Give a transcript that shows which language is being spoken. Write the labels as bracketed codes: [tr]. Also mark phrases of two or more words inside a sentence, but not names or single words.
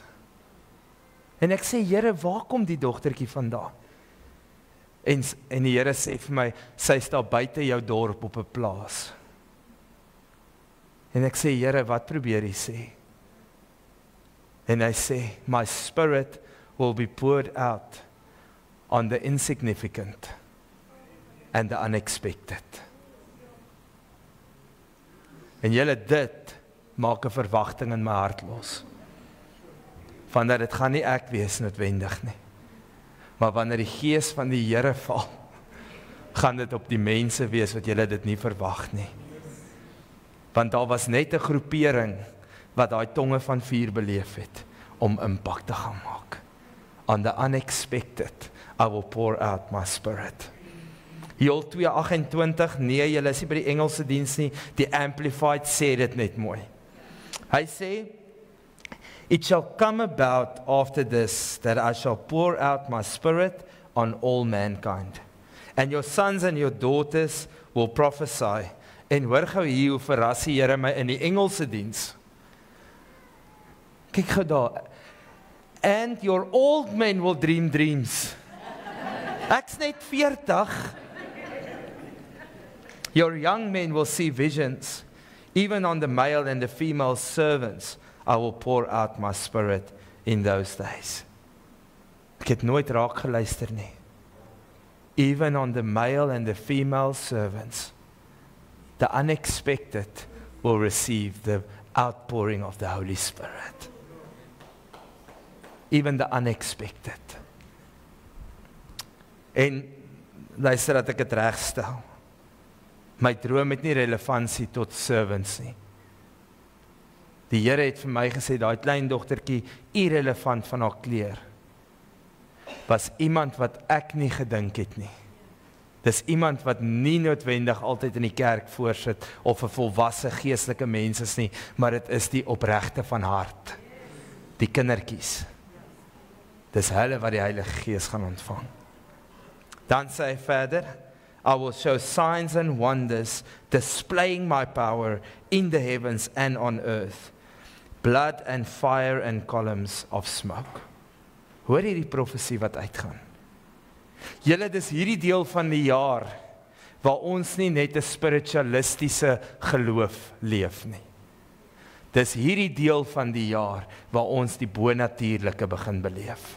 [af] En ek sê, Here, waar kom die dogtertjie vandaan? En die Here sê vir my, sy staan buite jou dorp op 'n plaas. En ek sê, Here, wat probeer hy sê? En hy sê, [en] my spirit will be poured out on the insignificant and the unexpected. [af] En julle, dit maak 'n verwagting in my hart los. Van dat dit gaan nie ek wees noodwendig nie. Maar wanneer die gees van die Here val, gaan dit op die mense wees wat julle dit nie verwag nie. Want daar was net 'n groepering wat daai tonge van vuur beleef het om impak te gaan maak. [en] On the unexpected, I will pour out my spirit. [af] Joel 2:28, nee, julle is nie by die Engelse diens nie, die Amplified sê dit net mooi. Hy sê, [en] it shall come about after this, that I shall pour out my spirit on all mankind. And your sons and your daughters will prophesy. [af] En hoor gou hier, hoe verras die Here my in die Engelse diens. Kyk gou daar. [en] And your old men will dream dreams. [af] Ek's net 40. [en] Your young men will see visions. Even on the male and the female servants, I will pour out my spirit in those days. [af] Ek het nooit raak geluister nie. [en] Even on the male and the female servants, the unexpected will receive the outpouring of the Holy Spirit. Even the unexpected. [af] En luister dat ek het regstel. My droom het nie relevantie tot servants nie. Die Here het vir my gesê, daai klein dogtertjie, irrelevant van haar kleer, was iemand wat ek nie gedink het nie. Dis iemand wat nie noodwendig altyd in die kerk voorsit, of 'n volwasse geestelike mens is nie, maar dit is die opregte van hart. Die kindertjies. Dis hulle wat die Heilige Gees gaan ontvang. Dan sê hy verder, [en] I will show signs and wonders, displaying my power in the heavens and on earth. Blood and fire and columns of smoke. [af] Hoor hierdie profesie wat uitgaan. Julle, dis hierdie deel van die jaar, waar ons nie net 'n spiritualistiese geloof leef nie. Dis hierdie deel van die jaar, waar ons die bonatuurlike begin beleef.